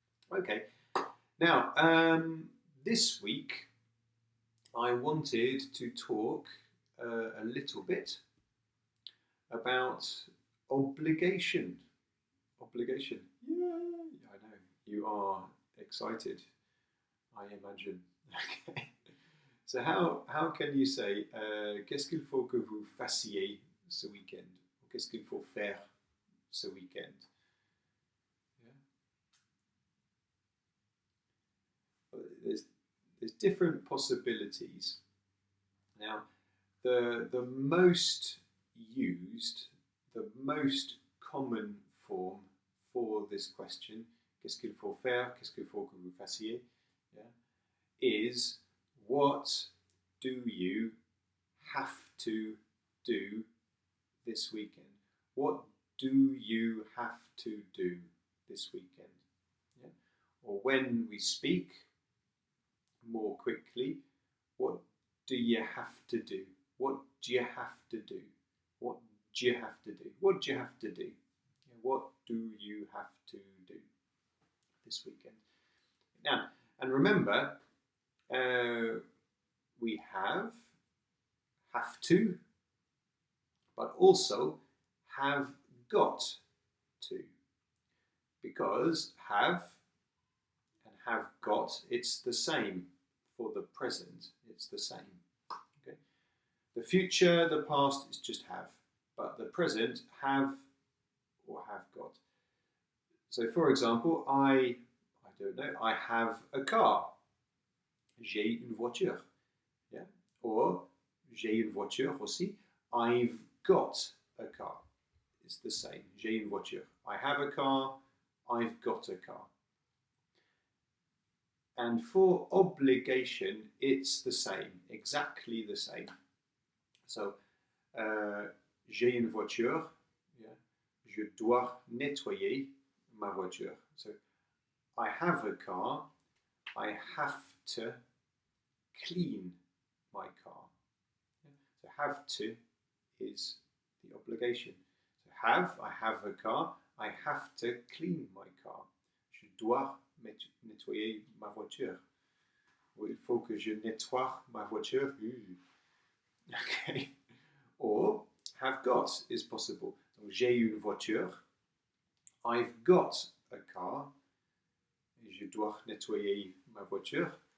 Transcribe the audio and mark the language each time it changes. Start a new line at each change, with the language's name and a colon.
English: Okay, now this week I wanted to talk a little bit about obligation. Obligation. Yeah, I know. You are excited, I imagine. Okay. So how can you say
French: qu'est-ce qu'il faut que vous fassiez ce week-end? Qu'est-ce qu'il faut faire ce week-end? Yeah.
English: There's different possibilities. Now, the most used, the most common form for this question,
French: qu'est-ce qu'il faut faire, qu'est-ce qu'il faut que vous fassiez,
English: yeah, is what do you have to do this weekend? What do you have to do this weekend? Yeah? Or when we speak more quickly, what do you have to do? What do you have to do? What do you have to do? What do you have to do? Yeah, what do you have to do this weekend? Now, and remember, we have to, but also have got to. Because have and have got, it's the same for the present, it's the same. Okay? The future, the past is just have, but the present, have or have got. So for example, I don't know, I have a car.
French: J'ai une voiture. Yeah? Or j'ai une voiture aussi.
English: I've got a car. It's the same.
French: J'ai une voiture.
English: I have a car. I've got a car. And for obligation, it's the same. Exactly the same. So,
French: j'ai une voiture.
English: Yeah?
French: Je dois nettoyer ma voiture.
English: So, I have a car. I have to clean my car. So have to is the obligation. So I have a car, I have to clean my car.
French: Je dois nettoyer ma voiture. Ou il faut que je nettoie ma voiture. Okay.
English: Or have got is possible. So
French: j'ai une voiture,
English: I've got a car,
French: je dois nettoyer ma voiture.